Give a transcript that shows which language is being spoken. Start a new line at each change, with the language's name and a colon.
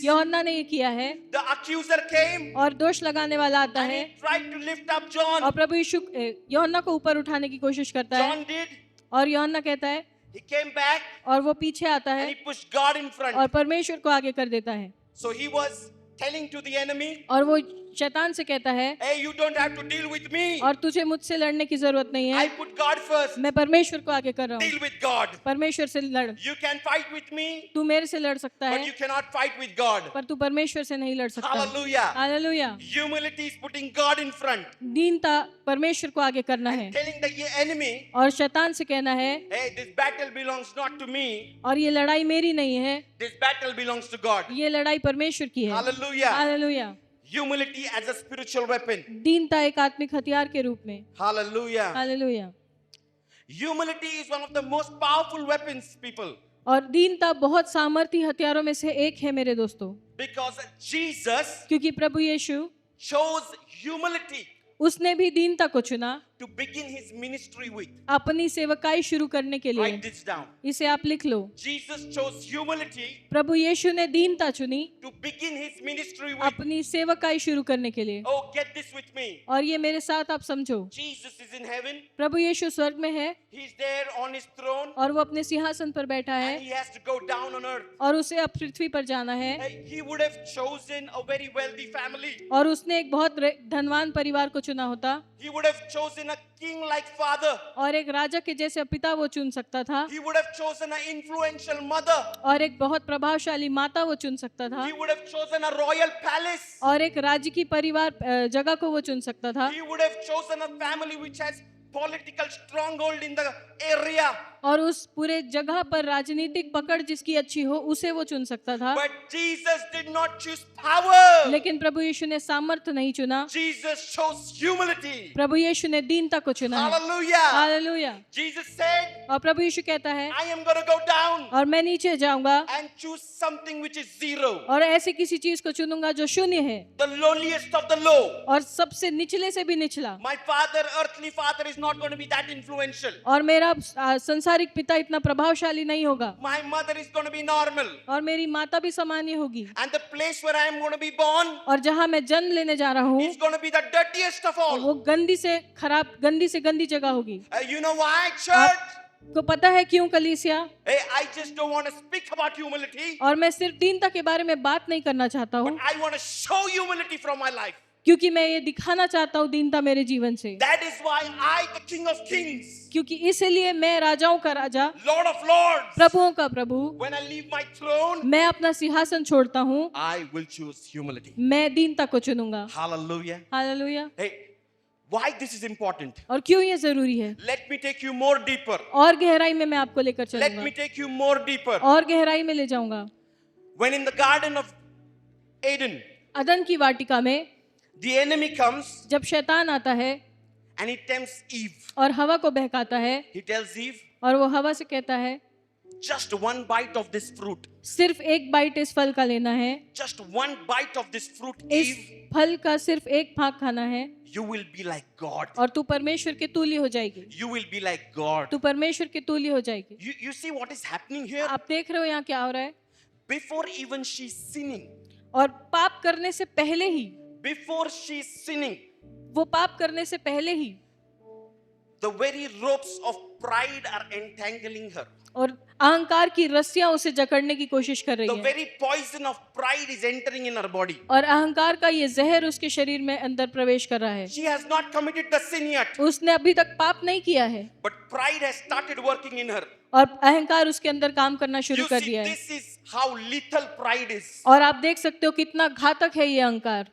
Hindi: यूहन्ना ने ये किया है,
English: The accuser came
Hindi: और दोष लगाने वाला आता
English: and
Hindi: है
English: he tried to lift up John.
Hindi: और प्रभु यीशु यूहन्ना को ऊपर उठाने की कोशिश करता है,
English: John did.
Hindi: और यूहन्ना कहता है,
English: He came back
Hindi: और वो पीछे आता
English: and
Hindi: है
English: he pushed God in front.
Hindi: और परमेश्वर को आगे कर देता है,
English: So he was telling to the enemy,
Hindi: और वो शैतान से कहता है,
English: hey, you don't have to deal with me.
Hindi: और तुझे मुझसे लड़ने की जरूरत नहीं
English: I
Hindi: है,
English: put God first.
Hindi: मैं परमेश्वर को आगे कर रहा हूँ,
English: Deal with God.
Hindi: परमेश्वर से लड़,
English: You can fight with me,
Hindi: तू मेरे से लड़ सकता
English: but
Hindi: है,
English: you cannot fight with God.
Hindi: पर तू परमेश्वर से नहीं लड़ सकता।
English: Hallelujah.
Hindi: Hallelujah.
English: Humility is putting God in front.
Hindi: दीनता परमेश्वर को आगे करना है,
English: Telling the enemy,
Hindi: और शैतान से कहना है,
English: hey, this battle belongs not to me.
Hindi: और ये लड़ाई मेरी नहीं है,
English: This battle belongs to God.
Hindi: ये लड़ाई परमेश्वर की है।
English: Hallelujah.
Hindi: Hallelujah.
English: Humility as a spiritual weapon.
Hindi: दीनता एक आत्मिक हथियार के रूप में।
English: Hallelujah.
Hindi: Hallelujah.
English: Humility is one of the most powerful weapons, people.
Hindi: और दीनता बहुत सामर्थी हथियारों में से एक है मेरे दोस्तों,
English: Because Jesus
Hindi: क्योंकि प्रभु यीशु
English: chose humility
Hindi: उसने भी दीनता को चुना
English: to begin his ministry with.
Hindi: अपनी सेवकाई शुरू करने के लिए।
English: Write this down.
Hindi: इसे आप लिख लो,
English: Jesus chose humility
Hindi: प्रभु यीशु ने दीनता चुनी
English: to begin his ministry with.
Hindi: अपनी सेवकाई शुरू करने के लिए।
English: Oh, get this with me.
Hindi: और ये मेरे साथ आप समझो,
English: Jesus is in heaven.
Hindi: प्रभु यीशु स्वर्ग में है,
English: He's there on his throne.
Hindi: और वो अपने सिंहासन पर बैठा है,
English: And he has to go down on earth.
Hindi: और उसे अब पृथ्वी पर जाना है,
English: He would have chosen a very wealthy family.
Hindi: और उसने एक बहुत धनवान परिवार को चुना होता,
English: He would have chosen a king-like father.
Hindi: और एक राजा के जैसे पिता वो चुन सकता था,
English: He would have chosen an influential mother.
Hindi: और एक बहुत प्रभावशाली माता वो चुन सकता था,
English: He would have chosen a royal palace.
Hindi: और एक राज्य की परिवार जगह को वो चुन सकता था,
English: He would have chosen a family which has political stronghold in the area.
Hindi: और उस पूरे जगह पर राजनीतिक पकड़ जिसकी अच्छी हो उसे वो चुन सकता था।
English: But Jesus did not choose power.
Hindi: लेकिन प्रभु यीशु ने सामर्थ्य नहीं चुना,
English: Jesus chose humility.
Hindi: प्रभु यीशु ने दीनता को चुना है।
English: Hallelujah.
Hindi: हालेलुया।
English: Jesus said,
Hindi: और प्रभु यीशु कहता है,
English: I am going to go down
Hindi: और मैं नीचे जाऊंगा
English: and choose something which is zero.
Hindi: और ऐसी किसी चीज को चुनूंगा जो शून्य है,
English: The lowliest of the low.
Hindi: और सबसे निचले से भी निचला।
English: My father, earthly father, is not going to be that influential.
Hindi: और मेरा संसारिक पिता इतना प्रभावशाली नहीं होगा,
English: My mother is going to be normal.
Hindi: और मेरी माता भी सामान्य होगी,
English: And the place where I am going to be born
Hindi: और जहाँ मैं जन्म लेने जा रहा हूँ
English: is going to be the dirtiest of all.
Hindi: वो गंदी से गंदी जगह होगी।
English: You know why, church?
Hindi: को पता है क्यों कलीसिया?
English: Hey, I just don't want to speak about humility,
Hindi: और मैं सिर्फ दीनता के बारे में बात नहीं करना चाहता हूँ,
English: but I want to show humility from my life.
Hindi: क्योंकि मैं ये दिखाना चाहता हूँ दीनता मेरे जीवन से।
English: That is why I, the King of Kings,
Hindi: क्योंकि इसलिए मैं राजाओं का राजा,
English: Lord of Lords,
Hindi: प्रभुओं का प्रभु,
English: when I leave my throne,
Hindi: मैं अपना सिंहासन छोड़ता हूँ,
English: I will choose humility.
Hindi: मैं दीनता को चुनूंगा।
English: Hallelujah.
Hindi: Hallelujah.
English: Hey, why this is important?
Hindi: और क्यों ये जरूरी है?
English: Let me take you more deeper.
Hindi: और गहराई में मैं आपको लेकर
English: Let
Hindi: चलूंगा,
English: me take you more deeper.
Hindi: और गहराई में ले जाऊंगा।
English: When in the Garden of Eden,
Hindi: अदन की वाटिका में
English: the enemy comes
Hindi: जब शैतान आता है
English: and he tempts Eve.
Hindi: और हवा को बहकाता है,
English: He tells Eve,
Hindi: और वो हवा से कहता है,
English: just one bite of this fruit.
Hindi: सिर्फ एक बाइट इस फल का लेना है,
English: Just one bite of this fruit,
Hindi: इस
English: Eve,
Hindi: फल का सिर्फ एक भाग खाना है,
English: you will be like God.
Hindi: और तू परमेश्वर के तुल्य हो जाएगी।
English: You will be like God.
Hindi: तू परमेश्वर के तुल्य हो जाएगी।
English: You see what is happening here?
Hindi: आप देख रहे हो यहाँ क्या हो रहा है?
English: Before even she's sinning,
Hindi: और पाप करने से पहले ही,
English: before she's sinning,
Hindi: वो पाप करने से पहले ही
English: the very ropes of pride are entangling her.
Hindi: और अहंकार की रस्सियां उसे जकड़ने की कोशिश कर रही
English: The
Hindi: है,
English: very poison of pride is entering in her body.
Hindi: और अहंकार का ये जहर उसके शरीर में अंदर प्रवेश कर रहा है।
English: She has not committed the sin yet,
Hindi: उसने अभी तक पाप नहीं किया है,
English: but pride has started working in her.
Hindi: और अहंकार उसके अंदर काम करना शुरू
English: You
Hindi: कर
English: see,
Hindi: दिया है।
English: this is how lethal pride is.
Hindi: और आप देख सकते हो कितना घातक है ये अहंकार।